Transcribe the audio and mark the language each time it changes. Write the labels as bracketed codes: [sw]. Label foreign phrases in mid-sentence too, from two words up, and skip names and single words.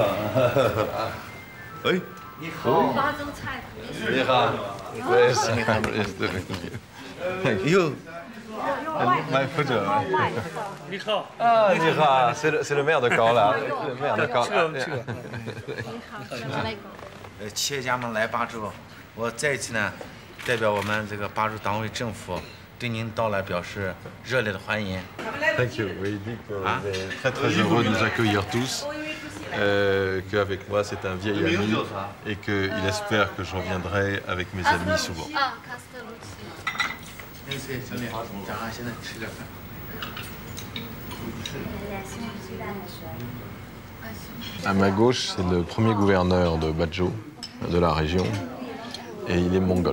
[zh] 哎，你好。巴州菜。 [en] 你好。 Yes, Thank you. My foot. [zh] 你好。啊，你好 [fr] ，c'est le maire de Caen là. Le maire de Caen. [zh] 企业家们来巴州，我再一次呢，代表我们这个巴州党委政府，对您到来表示热烈的欢迎。 [en] Thank you. [fr] Oui, il dit qu'il est très très heureux de nous accueillir tous. Qu'avec moi c'est un vieil ami et qu'il espère que je reviendrai avec mes amis souvent. À ma gauche, c'est le premier gouverneur de Bachau, de la région, et il est mongol.